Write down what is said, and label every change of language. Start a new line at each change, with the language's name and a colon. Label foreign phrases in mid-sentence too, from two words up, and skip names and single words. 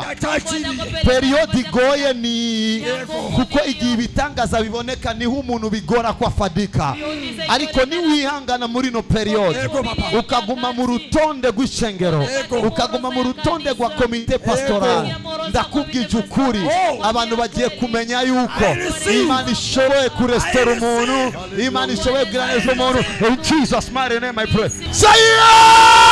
Rundi: Periode igoye ni kuko igihe ibitangaza biboneka niho umuntu bigora ko afadika, ariko niwihangana muri no periode ukaguma mu rutonde rw'ishengero, ukaguma mu rutonde rwa
French: komite pastoral,
Rundi: ndakubwije ukuri abantu bagiye kumenya yuko Imana ishoboye kurestora umuntu, Imana ishoboye kugira neza umuntu.
English: In Jesus mighty name I pray. Say yeah!